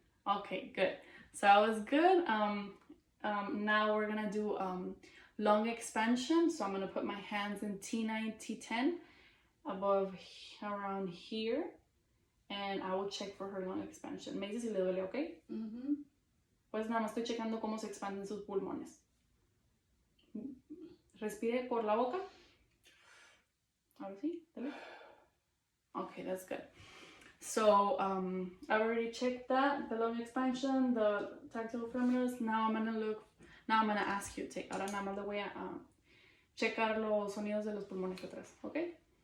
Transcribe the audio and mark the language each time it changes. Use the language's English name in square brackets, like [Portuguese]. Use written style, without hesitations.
[English] Okay, good. So that was good. Now we're gonna do lung expansion. So I'm gonna put my hands in T9, T10 above around here, and I will check for her lung expansion. [Spanish] Me dice si le duele, okay? Pues nada más estoy checando cómo se expanden sus pulmones. Respire por la boca. Ahora sí, dale. Okay, [English] that's good. So I've already checked that, the lung expansion, the tactile femoris. Now I'm gonna ask you to, [Spanish] ahora nada más le voy a checar los sonidos de los pulmones atrás, okay?